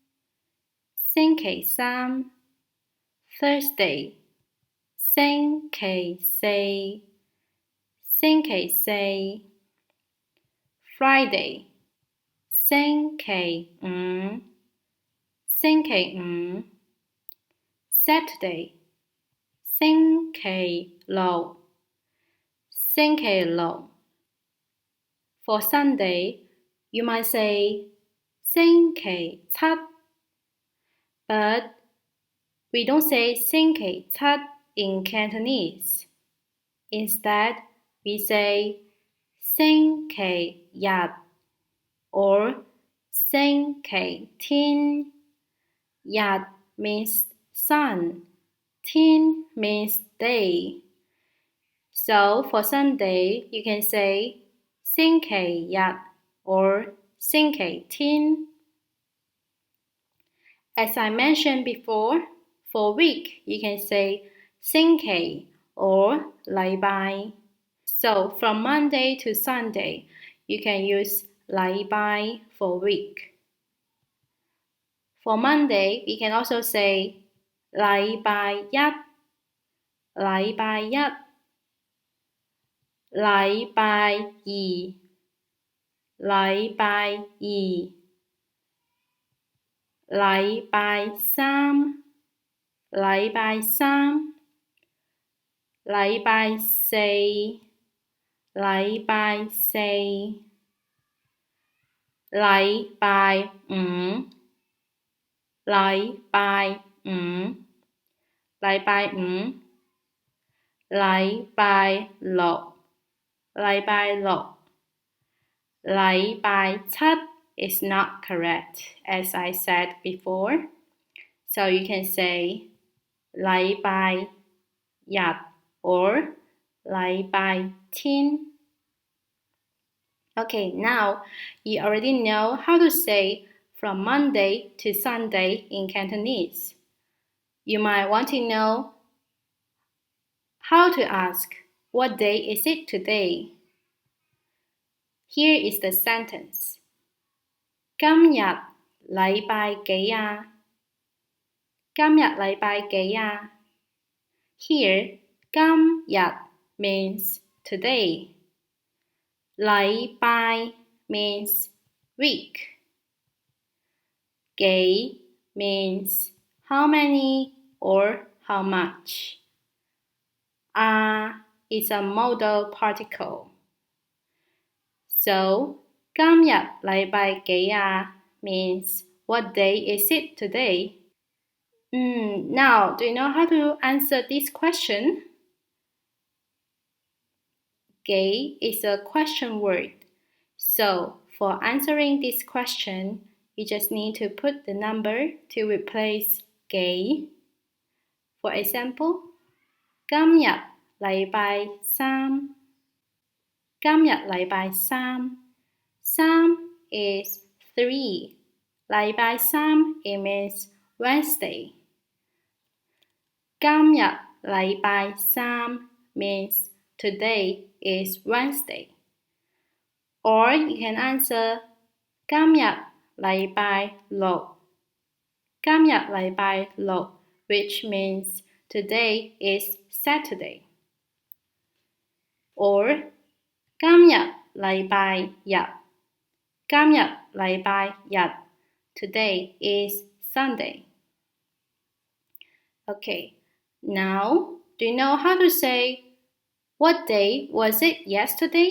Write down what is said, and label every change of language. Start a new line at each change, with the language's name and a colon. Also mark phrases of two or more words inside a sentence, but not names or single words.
English: Thursday 星期四 Friday 星期五 Saturday 星期六 For Sunday, you might say 星期七, but we don't say 星期七 in Cantonese. Instead, we say 星期日 or 星期天. 日 means sun, 天 means day. So for Sunday, you can say 星期日 or 星期天. As I mentioned before, for week, you can say 星期 or 禮拜. So from Monday to Sunday, you can use 禮拜 for week. For Monday, you can also say
Cantonese: 禮拜一 禮拜二禮拜三 禮拜四 禮拜五 禮拜六 禮拜七
English: is not correct, as I said before. So you can say 禮拜日 or 禮拜天. Okay, now you already know how to say from Monday to Sunday in Cantonese. You might want to know how to ask, what day is it today? Here is the sentence.
Cantonese: 今日禮拜幾啊? 今日禮拜幾啊?
English: Here, 今日 means today. 禮拜 means week. 幾 means how many or how much. Is a modal particle. So,
Cantonese: 今日禮拜幾啊
English: means what day is it today? Now, do you know how to answer this question? 幾 is a question word. So, for answering this question, you just need to put the number to replace 幾. For example,
Cantonese: 今日禮拜三. 今日禮拜三. 三 is 3.
English: 禮拜三 it means Wednesday.
Cantonese: 今日禮拜三
English: means today is Wednesday. Or you can answer
Cantonese: 今日禮拜六. 今日禮拜六
English: which means today is Saturday.
Cantonese: Or 今日禮拜日. 今日禮拜日
English: today is Sunday. Okay, now do you know how to say what day was it yesterday?